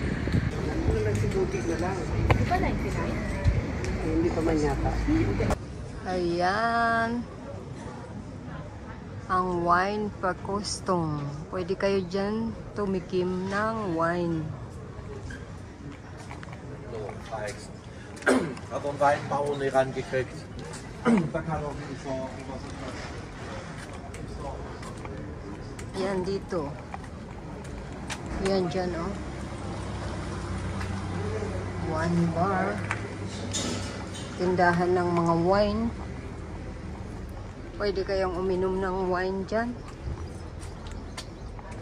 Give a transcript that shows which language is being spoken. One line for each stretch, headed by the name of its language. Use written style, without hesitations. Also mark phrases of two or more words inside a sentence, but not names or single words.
Filipino: Ano lang si Buti na lang. Di ba 99? Hindi pa man yata. Ayan. Ang wine per custom. Pwede kayo dyan tumikim ng wine.
German: So, reicht. Hat einen Weinbauern rangekriegt. Da kann auch nicht so was.
Filipino: Yan dito. Yan dyan, oh.
English: Wine bar.
Filipino: Tindahan ng mga wine. Pwede kayong uminom ng wine dyan.